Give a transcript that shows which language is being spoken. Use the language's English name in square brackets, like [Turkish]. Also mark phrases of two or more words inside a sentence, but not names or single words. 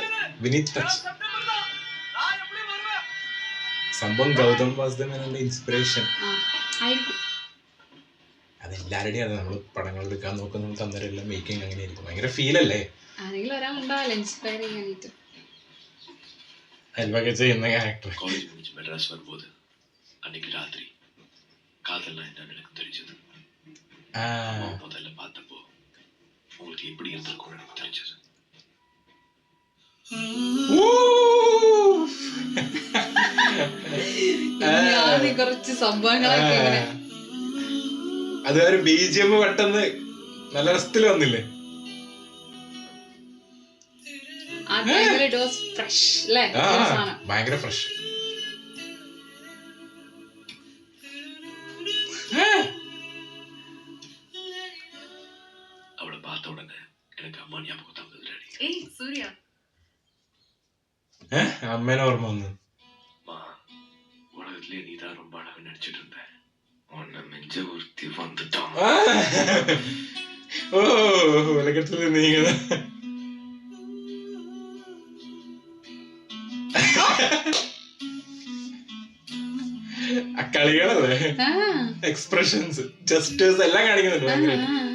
[Malayalam] വിനീത് ടച്ച് സംഭവം. ഗൗതം വാസുദേവന്റെ ഇൻസ്പിറേഷൻ. അതെല്ലാവരുടെയും അത് നമ്മൾ പടങ്ങൾ എടുക്കാൻ നോക്കുന്ന തന്നരെല്ലാം മേക്കിംഗ് അങ്ങനെ ആയിരിക്കും. ഭയങ്കര ഫീലല്ലേ ആരെങ്കിലും ഒരാളുണ്ടാവില്ല ഇൻസ്പയർ ചെയ്യാനായിട്ട്. അതിലൊക്കെ ചെയ്യുന്ന ക്യാരക്ടർ. [Tamil] காலேஜ் முடிஞ்சு மெட்ராஸ் வரும்போது அன்னைக்கு ராத்திரி காதல்னா என்னன்னு எனக்கு தெரிஞ்சது. முதல்ல பார்த்தப்போ உங்களுக்கு எப்படி இருந்திருக்கும்னு எனக்கு தெரிஞ்சது. [Malayalam] ഞാൻ കുറച്ച് സംഭവങ്ങളൊക്കെ ഇങ്ങനെ അത് ഒരു BGM പെട്ടെന്ന് നല്ല രസത്തിൽ വന്നില്ലേ? ആ ടൈമിൽ [English] it was fresh [Malayalam] അല്ലേ? ഭയങ്കര ഫ്രഷ്. [Tamil] அவளை பார்த்த உடனே எனக்கு அம்மா ஞாபகம் தான் வந்தது டாடி. [Malayalam] ഏയ് സൂര്യ അമ്മേനെ ഓർമ്മ വന്നു. [Tamil] அம்மா உலகத்திலே நீதான் ரொம்ப அழகு நடிச்சிட்டு இருந்த. உன்னை மெஞ்ச ஒருத்தி வந்துட்டான். [Malayalam] ഓ ഉലകത്തില് നീങ്ങ ആ കളികളല്ലേ, എക്സ്പ്രഷൻസ്, ജസ്റ്റേഴ്സ് എല്ലാം കാണിക്കുന്നുണ്ട് ഭയങ്കര.